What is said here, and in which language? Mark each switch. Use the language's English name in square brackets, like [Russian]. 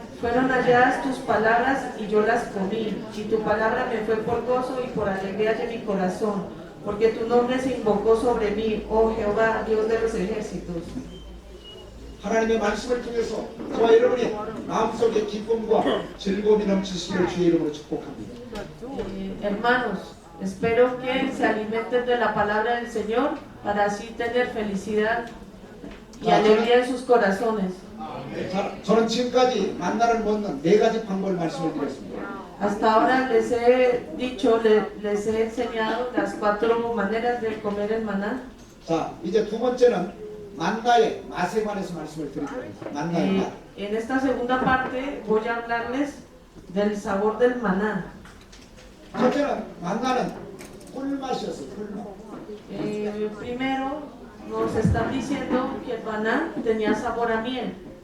[Spanish] Fueron halladas tus palabras y yo las comí, y tu palabra me fue por gozo y por alegría de mi corazón, porque tu nombre se invocó sobre mí, oh Jehová, Dios de los ejércitos. [Korean] 하나님의 말씀을 통해서 저와 여러분이 마음속에 기쁨과 즐거움이 넘치시기를 주의 이름으로 축복합니다. [Spanish] Hermanos, espero que se alimenten de la palabra del Señor para así tener felicidad y alegría en sus corazones. [Korean] 자, 저는 지금까지 만나를 먹는 4가지 방법을 말씀을 드렸습니다. [Spanish] Hasta ahora les he dicho, les he enseñado las 4 maneras de comer el maná. [Korean] 자, 이제 두 번째는 만나의 맛에 관해서 말씀을 드릴 겁니다. 만나의 맛. [Spanish] En esta segunda parte voy a hablarles del sabor del maná. [Korean] 첫째는 만나는 꿀맛이었어요. 꿀맛. [Spanish] Primero nos están diciendo que el maná tenía sabor a miel.